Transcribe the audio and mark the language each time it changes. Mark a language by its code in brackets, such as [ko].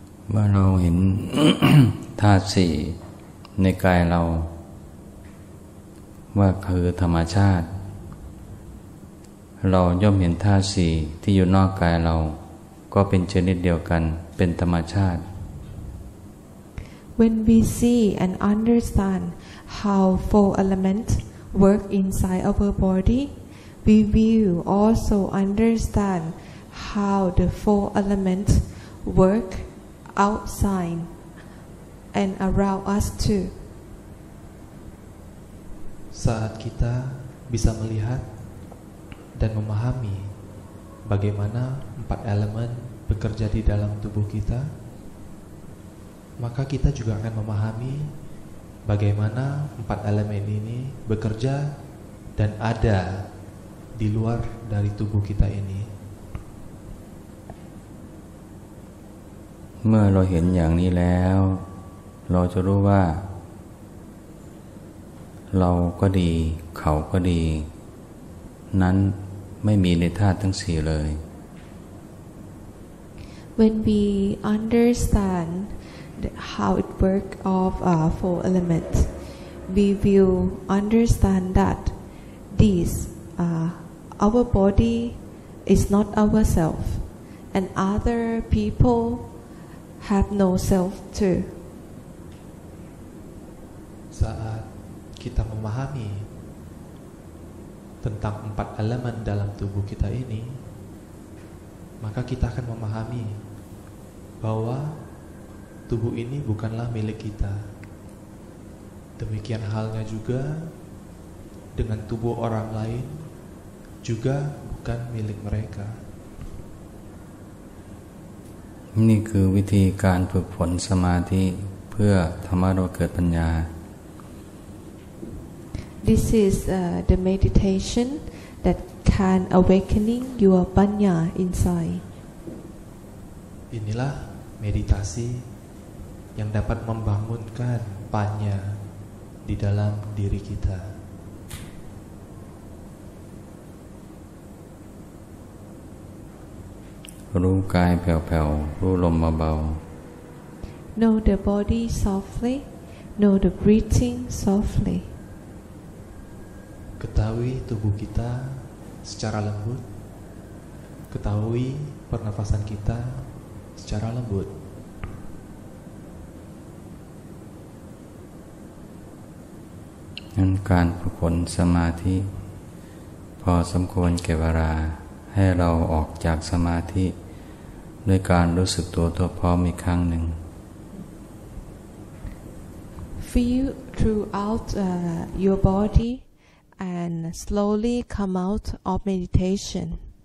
[th] เมื่อเราเห็น ธาตุสี่ในกายเราว่าคือธรรมชาติเราย่อมเห็นธาตุสี่ที่อยู่นอกกายเราก็เป็นชนิดเดียวกันเป็นธรรมชาติ [en] When we see and understand how four elements work inside our body, we will also understand how the four elements work outside and around us too. [id] Saat kita bisa melihat dan memahami bagaimana 4 elemen bekerja di dalam tubuh kita, maka kita juga akan memahami bagaimana 4 elemen ini bekerja dan ada di luar dari tubuh kita ini. [th] เมื่อเราเห็นอย่างนี้แล้วเราจะรู้ว่าเราก็ดีเขาก็ดีนั้นไม่มีในธาตุทั้งสี่เลย [en] When we understand how it works of four elements, we will understand that this our body is not ourself, and other people have no self too. [id] Saat kita memahami tentang 4 elemen dalam tubuh kita ini, maka kita akan memahami bahwa tubuh ini bukanlah milik kita. Demikian halnya juga dengan tubuh orang lain, juga bukan milik mereka. [th] นี่คือวิธีการฝึกฝนสมาธิเพื่อทำให้เราเกิดปัญญา [en] This is the meditation that can awakening your panya inside. [id] Inilah meditasi yang dapat membangunkan panya di dalam diri kita. [th] รู้กายแผ่วๆรู้ลมเบา [en] Know the body softly, know the breathing softly. [id] Ketahui tubuh kita secara lembut. Ketahui pernafasan kita secara lembut. [th] ๆนั้นการฝึกฝนสมาธิพอสมควรแก่เวลาให้เราออกจากสมาธิด้วยการรู้สึกตัวทั่วพร้อมอีกครั้งหนึ่ง [en] Feel throughout your body and slowly come out of meditation.